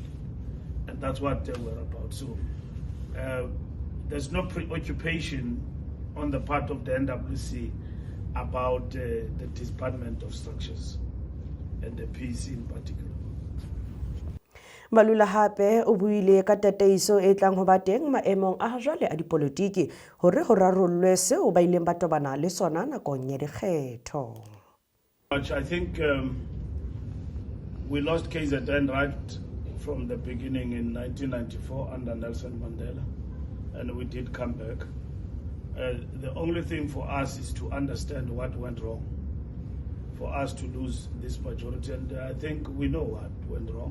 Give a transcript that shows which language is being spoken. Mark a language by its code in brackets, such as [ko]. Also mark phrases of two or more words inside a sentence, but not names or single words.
[en] And that's what we're about. So there's no preoccupation on the part of the NWC about the disbandment of structures and the PC in particular. [st] Mbalula hape o buile ka tataiso e tlang ho ba teng maemong a jwale a dipolotiki hore ho rarollwe seo ba ileng ba tobana le sona nakong ya dikgetho. [en] I think we lost KZN right from the beginning in 1994 under Nelson Mandela, and we did come back. The only thing for us is to understand what went wrong for us to lose this majority, and I think we know what went wrong.